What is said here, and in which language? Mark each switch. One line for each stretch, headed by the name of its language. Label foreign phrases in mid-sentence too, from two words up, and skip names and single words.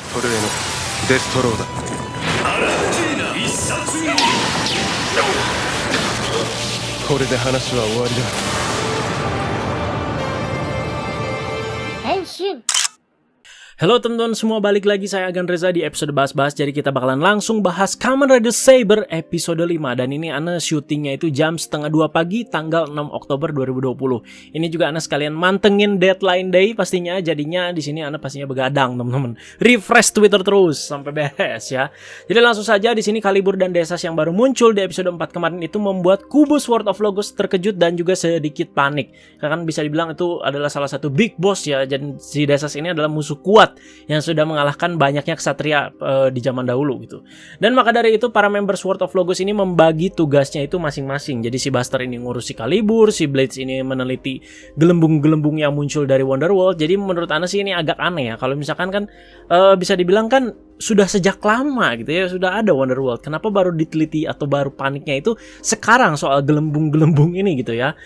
Japanese: トルへのデストローだ。これで話は終わりだ。
Indonesian: Halo teman-teman semua, balik lagi saya Agan Reza di episode bahas-bahas. Jadi kita bakalan langsung bahas Kamen Rider Saber episode 5. Dan ini Ana syutingnya itu jam 1:30 pagi tanggal 6 Oktober 2020. Ini juga Ana sekalian mantengin
English: deadline day
Indonesian: pastinya. Jadinya di sini Ana pastinya begadang teman-teman. Refresh Twitter terus sampai beres ya. Jadi langsung saja di sini Calibur dan Desas yang baru muncul di episode 4 kemarin itu membuat kubu Sword of Logos terkejut dan juga sedikit panik. Karena kan bisa dibilang itu adalah salah satu
English: big boss
Indonesian: ya. Dan si Desas ini adalah musuh kuat yang sudah mengalahkan banyaknya ksatria di zaman dahulu gitu. Dan maka dari itu para member Sword of Logos ini membagi tugasnya itu masing-masing. Jadi si Buster ini ngurusi Calibur, si Blades ini meneliti gelembung-gelembung yang muncul dari Wonderworld. Jadi menurut Ana sih ini agak aneh ya. Kalau misalkan kan bisa dibilang kan sudah sejak lama gitu ya, sudah ada Wonderworld. Kenapa baru diteliti atau baru paniknya itu sekarang soal gelembung-gelembung ini gitu ya.